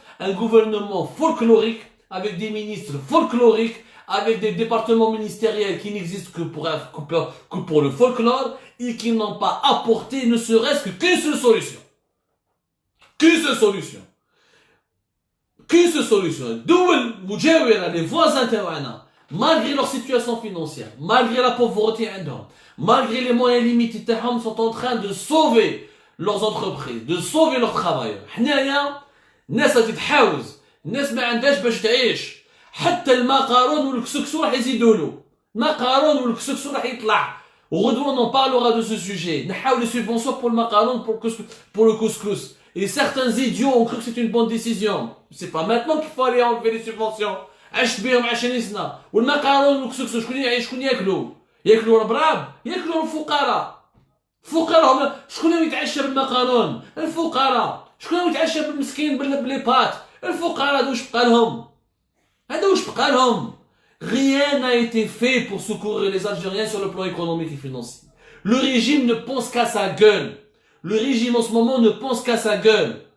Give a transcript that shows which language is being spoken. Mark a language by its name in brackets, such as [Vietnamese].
[French] un gouvernement folklorique, avec des ministres folkloriques, avec des départements ministériels qui n'existent que pour le folklore et qui n'ont pas apporté ne serait-ce qu'une seule solution. Qu'une seule solution. Qu'une seule solution. Les voisins [Arabic] تاعنا, [French] malgré leur situation financière, malgré la pauvreté [Arabic] عندهم, [French] malgré les moyens limités [Arabic] تاعهم, [French] sont en train de sauver leurs entreprises, de sauver leurs travailleurs. [Arabic] حنايا ناس تتحاوز, ناس ما عندهاش باش تعيش. حتى المقارون والكسكسو راح يزيدوا له. المقارون والكسكسو راح يطلع. وغدوة [French] on en parlera de ce sujet. [Arabic] نحاول [French] les subventions pour le macaron, pour le couscous. Et certains idiots ont cru que c'est une bonne décision. C'est pas maintenant qu'il faut aller enlever les subventions. [Arabic] عشت بهم 20 سنة. والمقارون والكسكسو شكون يعيش شكون ياكلوا؟ ياكلوا البراب؟ ياكلوا الفقراء. الفقراء هم شكون يتعشى بالمقارون؟ الفقراء. شكون يتعشى بالمسكين بلي بات؟ الفقراء هذا واش بقى لهم؟ هذا واش بقى لهم؟ [French] Rien n'a été fait pour secourir les Algériens sur le plan économique et financier. Le régime ne pense qu'à sa gueule. Le régime en ce moment ne pense qu'à sa gueule.